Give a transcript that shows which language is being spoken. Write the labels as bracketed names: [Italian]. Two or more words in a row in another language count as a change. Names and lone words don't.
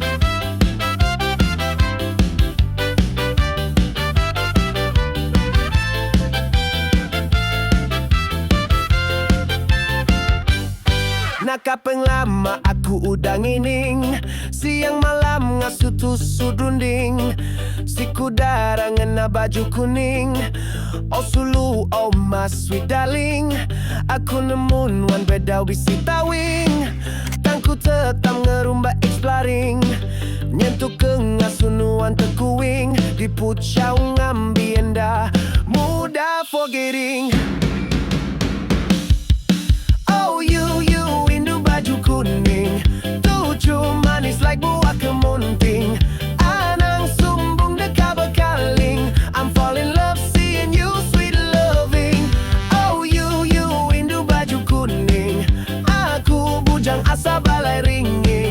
[Iban] Nakapeng lama aku udah ngining, siang malam ngasuh tusuk runding. Si kudarangan na baju kuning, oh sulu oh [English] my sweet darling. [Iban] Aku nemu nuan bedau bisi tawing, kan ku tetap ngerumba exploring. Nyentuh ke ngasuh nuan tekuing, di pucau ngambi endah, mudah forgetting. [English] Oh you [Iban] indu baju kuning, tujuh manis like buah kemunting. Anang sumbung dekat bekaling, [English] I'm fall in love seeing you sweet loving. Oh you [Iban] indu baju kuning, aku bujang asal balai ringin.